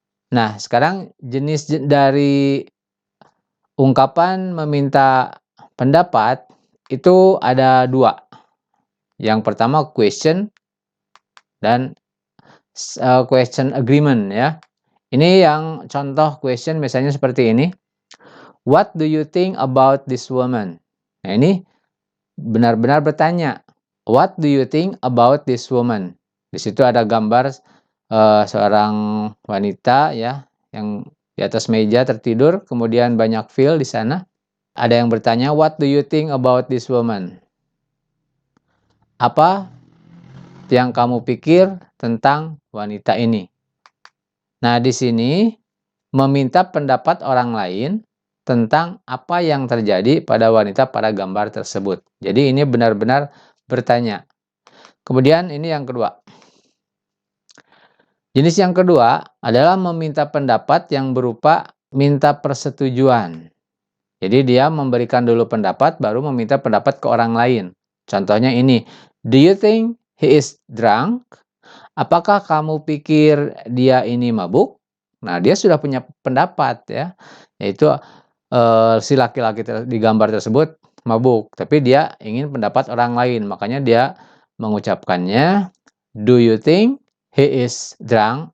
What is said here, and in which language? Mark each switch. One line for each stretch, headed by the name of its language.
Indonesian: Nah, sekarang jenis dari ungkapan meminta pendapat itu ada 2. Yang pertama question dan question agreement ya. Ini yang contoh question misalnya seperti ini.
English: What do you think about this woman?
Indonesian: Nah, ini benar-benar bertanya.
English: What do you think about this woman?
Indonesian: Di situ ada gambar seorang wanita ya yang di atas meja tertidur, kemudian banyak fil di sana. Ada yang bertanya,
English: what do you think about this woman?
Indonesian: Apa yang kamu pikir tentang wanita ini? Nah, di sini meminta pendapat orang lain tentang apa yang terjadi pada wanita pada gambar tersebut. Jadi ini benar-benar bertanya. Kemudian ini yang kedua. Jenis yang kedua adalah meminta pendapat yang berupa minta persetujuan. Jadi dia memberikan dulu pendapat baru meminta pendapat ke orang lain. Contohnya ini,
English: do you think he is drunk?
Indonesian: Apakah kamu pikir dia ini mabuk? Nah, dia sudah punya pendapat ya, yaitu si laki-laki di gambar tersebut mabuk, tapi dia ingin pendapat orang lain, makanya dia mengucapkannya,
English: do you think he is drunk?